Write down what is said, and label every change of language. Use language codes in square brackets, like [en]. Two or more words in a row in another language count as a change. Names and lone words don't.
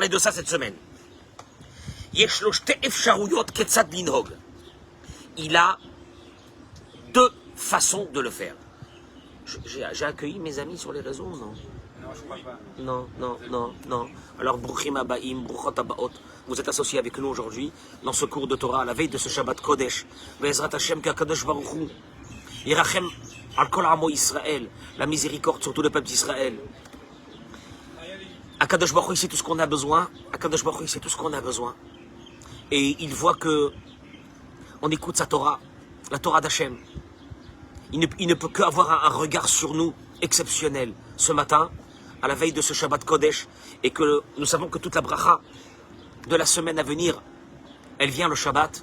[fr] Et on a parlé de ça cette semaine. Il a deux façons de le faire. J'ai accueilli mes amis sur les réseaux, non? Non, je crois pas. Non. Alors, [he] ברוכים הבאים, ברוכות הבאות, [fr] vous êtes associés avec nous aujourd'hui dans ce cours de Torah, à la veille de ce [he] שבת קודש. בעזרת השם הקדוש ברוך הוא, ירחם על כל עמו ישראל, [fr] la miséricorde sur tout le peuple d'Israël. Akadosh Baruch Hu, il sait tout ce qu'on a besoin. Akadosh Baruch Hu, il sait tout ce qu'on a besoin. Et il voit que on écoute sa Torah, la Torah d'Hachem. Il ne peut qu'avoir un regard sur nous exceptionnel ce matin, à la veille de ce [he] שבת קודש, [fr] et que nous savons que toute la bracha de la semaine à venir, elle vient le Shabbat.